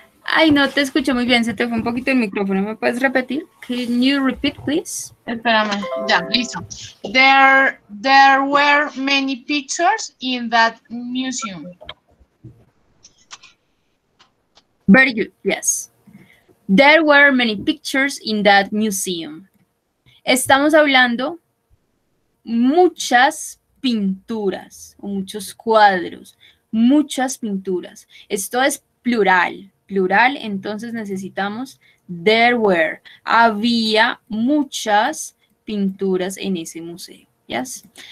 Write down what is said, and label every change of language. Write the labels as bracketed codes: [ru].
[es] Ay, no te escucho muy bien, se te fue un poquito el micrófono. ¿Me puedes repetir? [en] Can you repeat, please? [es] Espérame, ya, listo. [en] There were many pictures in that museum. Very good, yes. There were many pictures in that museum. [es] Estamos hablando muchas pinturas o muchos cuadros, muchas pinturas. Esto es plural. Plural, entonces necesitamos [en] there were. [es] Había muchas pinturas en ese museo. [en] Yes.